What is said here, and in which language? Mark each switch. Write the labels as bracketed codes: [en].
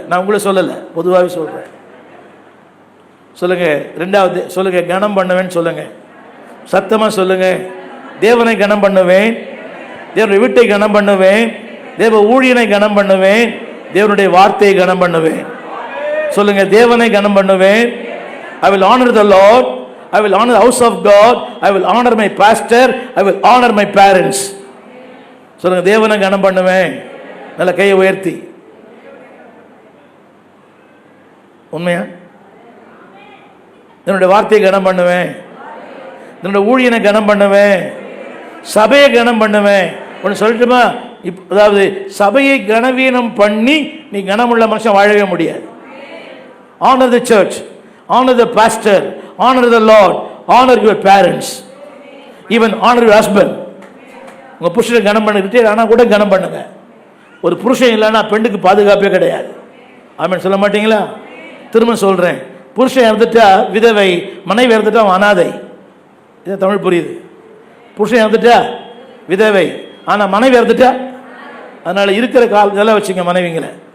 [ta] நான் உங்களை சொல்லலை, பொதுவாகவே சொல்கிறேன். சொல்லுங்கள். 2வது சொல்லுங்கள், கனம் பண்ணுவேன்னு சொல்லுங்கள். சத்தமாக சொல்லுங்கள். தேவனை கனம் பண்ணுவேன், தேவனுடைய வீட்டை கனம் பண்ணுவேன், தேவ ஊழியனை கனம் பண்ணுவேன், தேவனுடைய வார்த்தையை கனம் பண்ணுவேன். சொல்லுங்க, தேவனை கனம் பண்ணுவேன். [en] I will honor the Lord, I will honor the house of God, I will honor my pastor, I will honor my parents. [ta] சொல்லுங்க, தேவனை கனம் பண்ணுவேன். நல்ல கையை உயர்த்தி. உண்மையா? என்னுடைய வார்த்தையை கனம் பண்ணுவேன், என்னுடைய ஊழியனை கனம் பண்ணுவேன், சபையை கனம் பண்ணுவேன். ஒன்று சொல்லட்டுமா? அதாவது சபையை கனவீனம் பண்ணி நீ கனமுள்ள மனுஷன் வாழவே முடியாது. [en] Honor the church, honor the pastor, honor the Lord, honor your parents, even honor your husband. [ta] உங்கள் புருஷனை கனம் பண்ணிக்கிட்டே ஆனால் கூட கனம் பண்ணுங்க. ஒரு புருஷன் இல்லைன்னா பெண்ணுக்கு பாதுகாப்பே கிடையாது. ஆமென் சொல்ல மாட்டீங்களா? திரும்ப சொல்கிறேன், புருஷன் இறந்துட்டா விதவை, மனைவி இறந்துட்டா அனாதை. இதை தமிழ் புரியுது. புருஷன் இறந்துட்டா விதவை, ஆனால் மனைவி இறந்துட்டா. அதனால் இருக்கிற கால் நல்லா வச்சுங்க மனைவிங்களை.